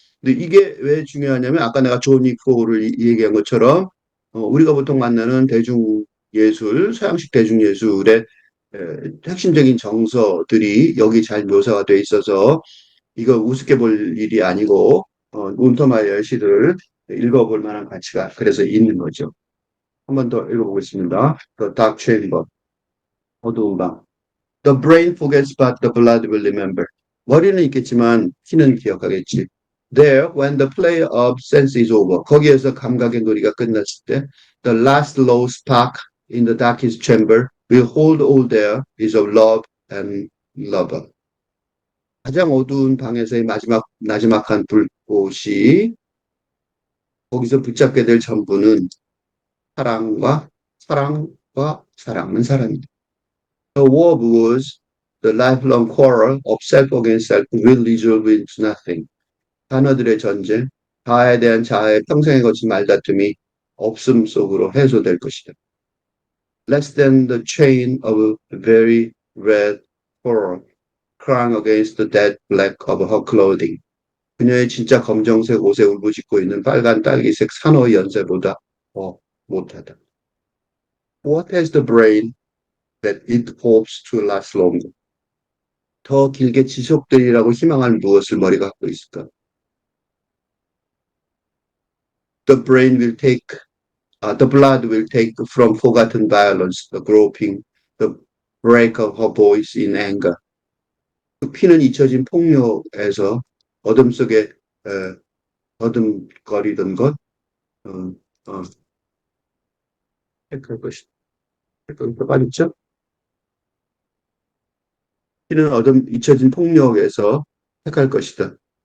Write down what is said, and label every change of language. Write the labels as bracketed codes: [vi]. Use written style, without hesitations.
[ko] 근데 이게 왜 중요하냐면 아까 내가 존 닉포를 얘기한 것처럼 우리가 보통 만나는 대중예술, 서양식 대중예술의 핵심적인 정서들이 여기 잘 묘사가 돼 있어서 이거 우습게 볼 일이 아니고 운터마이어의 시를 읽어볼 만한 가치가 그래서 있는 거죠. 한 번 더 읽어보겠습니다. [en] The Dark Chamber, [ko] 어두운 방. [en] The brain forgets but the blood will remember. [ko] 머리는 있겠지만 피는 기억하겠지. [en] There, when the play of sense is over. [ko] 거기에서 감각의 놀이가 끝났을 때, [en] the last low spark in the darkest chamber will hold all there is of love and lover. [ko] 가장 어두운 방에서의 나지막한 불꽃이 거기서 붙잡게 될 전부는 사랑은 사랑입니다. [en] The war was the lifelong quarrel of self against self will resolve into nothing. [ko] 단어들의 전쟁, 자아에 대한 자아의 평생에 거친 말다툼이 없음 속으로 해소될 것이다. [en] Less than the chain of a very red pearl crying against the dead black of her clothing. [ko] 그녀의 진짜 검정색 옷에 울부짖고 있는 빨간 딸기색 산호 연쇄보다 더 못하다. [en] What has the brain that it hopes to last longer? [ko] 더 길게 지속되리라고 희망할 무엇을 머리가 갖고 있을까? [en] The brain will take, the blood will take from forgotten violence, the groping, the break of her voice in anger. [ko] 그 피는 잊혀진 폭력에서 어둠 속에 더듬거리던 것, 어, 어, 택할 것이다. 빠졌죠? 피는 잊혀진 폭력에서 택할 것이다.